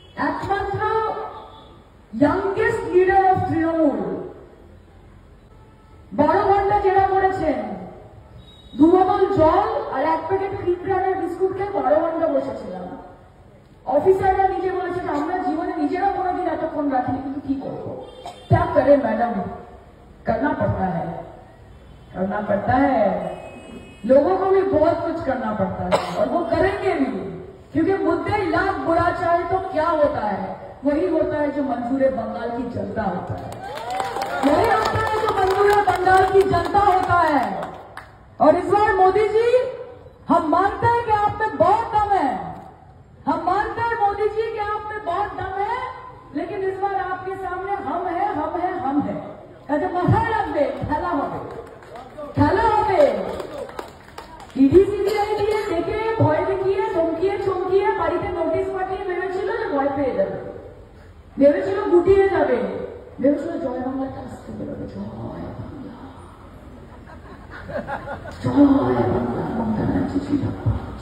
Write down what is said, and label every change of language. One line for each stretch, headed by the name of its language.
Bangla: একমাত্র youngest leader of Trinamool, 12 ঘন্টা জেরা করেছেন, 2 বোতল জল আর 1 প্যাকেট ক্রিমরানের বিস্কুট খেয়ে 12 ঘন্টা বসেছিলাম। অফিসাররা নিজে বলেছেন আমরা জীবনে নিজেরা কোনোদিন এতক্ষণ রাখিনি, কিন্তু কি করবো,
Hindi: क्या करें मैडम, करना पड़ता है, करना पड़ता है। लोगों को भी बहुत कुछ करना पड़ता है और वो करेंगे भी, क्योंकि मुद्दे लाख बुरा चाहे तो क्या होता है, वही होता है जो मंजूर बंगाल की जनता होता है, वही होता है जो मंजूर बंगाल की जनता होता है। और इस बार मोदी जी, हम मानते हैं कि आप में बहुत दम है, हम मानते हैं मोदी जी कि आप में बहुत दम है, लेकिन इस बार आपके सामने हम है, हम है, हम है।
Bangla: কাজে মাথায় রাখবে, খেলা হবে, খেলা হবে। ইডি সিবিআই দিয়ে দেখে ভয় দেখিয়ে ধমকিয়ে চমকিয়ে বাড়িতে নোটিশ পাঠিয়ে ভেবেছিল যে ভয় পেয়ে যাবে, ভেবেছিল গুটিয়ে যাবে, ভেবেছিল জয় বাংলাটা আসতে বেরোবে, জয় বাংলা, জয় বাংলা, মমতা ব্যানার্জি জিন্দাবাদ।